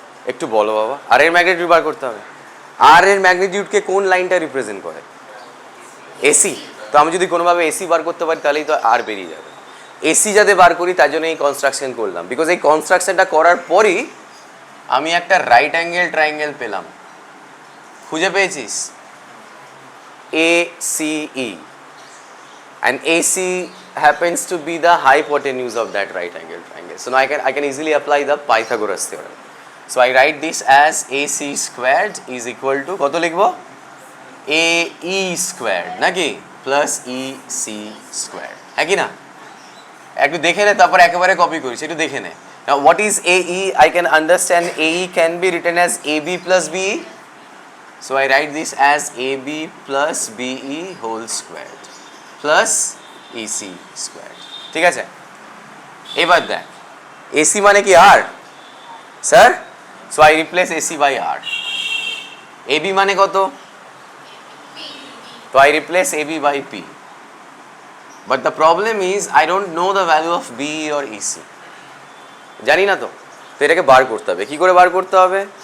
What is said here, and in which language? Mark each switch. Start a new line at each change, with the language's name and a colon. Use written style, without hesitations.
Bangla: একটু বলো বাবা, আর এর ম্যাগনিটিউড বার করতে হবে। আর এর ম্যাগনিটিউডকে কোন লাইনটা রিপ্রেজেন্ট করে? এসি। তো আমি যদি কোনোভাবে এসি বার করতে পারি, তাহলেই তো আর বেরিয়ে যাবে। এসি যাতে বার করি, তার জন্য এই কনস্ট্রাকশন করলাম। বিকজ এই কনস্ট্রাকশনটা করার পরই আমি একটা রাইট অ্যাঙ্গেল ট্রায়াঙ্গেল পেলাম। খুঁজে পেয়েছিস?
English: ACE, and AC happens to be the hypotenuse of that right angle triangle. So now I can easily apply the Pythagoras theorem. So I write this as AC squared is equal to
Bangla: কত লিখবো?
English: AE squared
Bangla: নাকি
English: plus EC squared,
Bangla: হ্যাঁ কি না? একটু দেখে নে, তারপর একেবারে কপি করিস, একটু দেখে নে।
English: Now what is AE? I can understand AE can be written as AB plus BE. So I write this as AB plus BE whole squared plus EC squared.
Bangla: ঠিক আছে? এবার দেখ, AC মানে কি আর? Sir
English: So I replace AC by R.
Bangla: AB মানে কত?
English: তো I replace AB by P. But the problem is I don't know the value of B or EC,
Bangla: জানি না তো। তো এটাকে বার করতে হবে। কি করে বার করতে হবে?